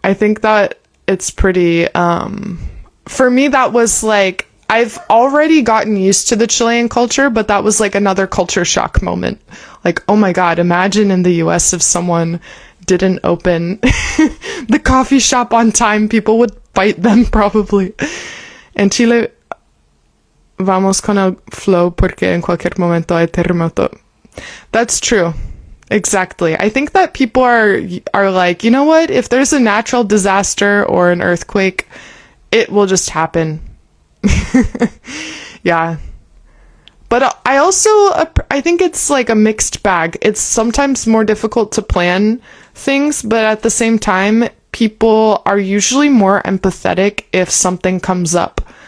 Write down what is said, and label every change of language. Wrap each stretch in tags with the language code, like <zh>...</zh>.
<en>I think that it's pretty for me that was like, I've already gotten used to the Chilean culture, but that was like another culture shock moment. Like, oh my God, imagine in the US if someone didn't open the coffee shop on time, people would fight them probably.</en> <es>En Chile, vamos con el flow porque en cualquier momento hay terremoto.</es> <en>That's true. Exactly. I think that people are like, you know what? If there's a natural disaster or an earthquake, it will just happen. Yeah. But I think it's like a mixed bag. It's sometimes more difficult to plan things, but at the same time, people are usually more empathetic if something comes up.</en>